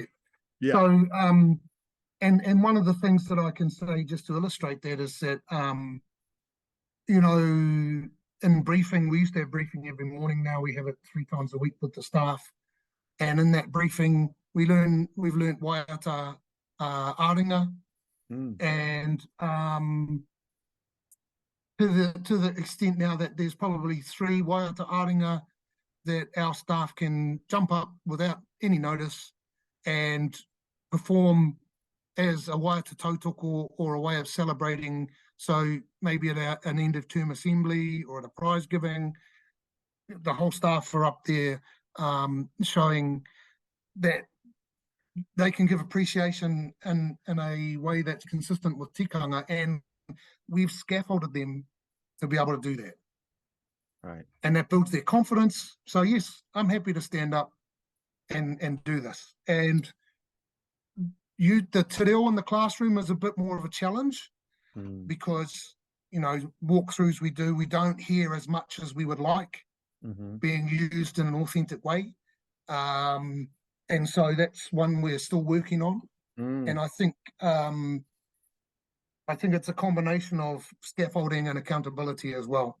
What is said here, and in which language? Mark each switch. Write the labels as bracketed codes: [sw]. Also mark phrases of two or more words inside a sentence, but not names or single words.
[en] Yeah. So and one of the things that I can say just to illustrate that is that in briefing, we used to have briefing every morning. Now we have it 3 times a week with the staff, and in that briefing we've learned [mi] waiata aringa, Mm, [en] and to the extent now that there's probably 3 [mi] waiata aringa [en] that our staff can jump up without any notice and perform as a [mi] waiata tautoko [en] or a way of celebrating. So maybe at an end of term assembly or at a prize giving, the whole staff are up there showing that they can give appreciation in a way that's consistent with tikanga, and we've scaffolded them to be able to do that. right. And that builds their confidence. So yes, I'm happy to stand up and do this. And the [mi] te reo [en] in the classroom is a bit more of a challenge Mm, because walkthroughs we don't hear as much as we would like mm-hmm. being used in an authentic way. And so that's one we're still working on. Mm, And I think it's a combination of scaffolding and accountability as well.